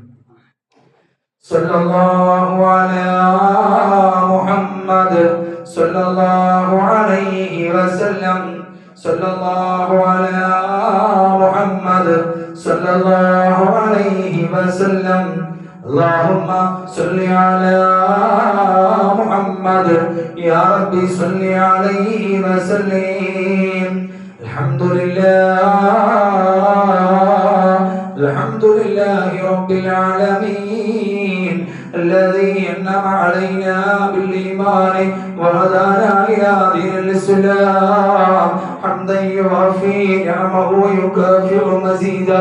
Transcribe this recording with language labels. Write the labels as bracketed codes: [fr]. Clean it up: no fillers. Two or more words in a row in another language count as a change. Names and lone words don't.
[ar] صلى الله على محمد صلى الله عليه وسلم. صلى الله على محمد صلى الله عليه وسلم. اللهم صل على محمد يا ربي صل عليه وسلم. الحمد لله رب العالمين الذي أنعم علينا بالإيمان وهدانا إلى دين الإسلام حمدا يوافي نعمه ويكافئ مزيدا.